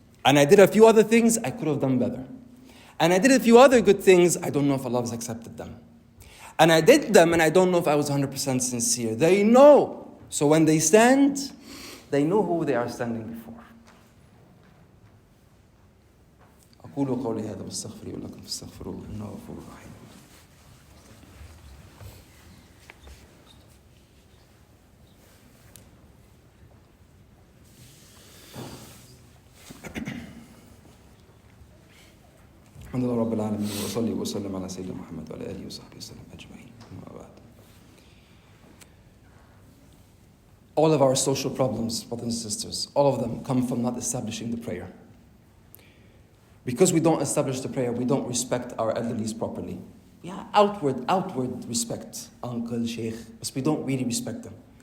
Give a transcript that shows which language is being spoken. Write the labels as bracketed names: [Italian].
[English] And I did a few other things, I could have done better. And I did a few other good things, I don't know if Allah has accepted them. And I did them, and I don't know if I was 100% sincere. They know. So when they stand, they know who they are standing before. [Arabic] أقول قولي هذا واستغفر لي ولكم فاستغفروه إنه غفور رحيم. الحمد لله رب العالمين وصلي وسلم على سيدنا محمد وعلى آله وصحبه وسلم أجمعين. [English] All of our social problems, brothers and sisters, all of them come from not establishing the prayer. Because we don't establish the prayer, we don't respect our elderlies properly. Yeah, outward respect, uncle, sheikh, but we don't really respect them.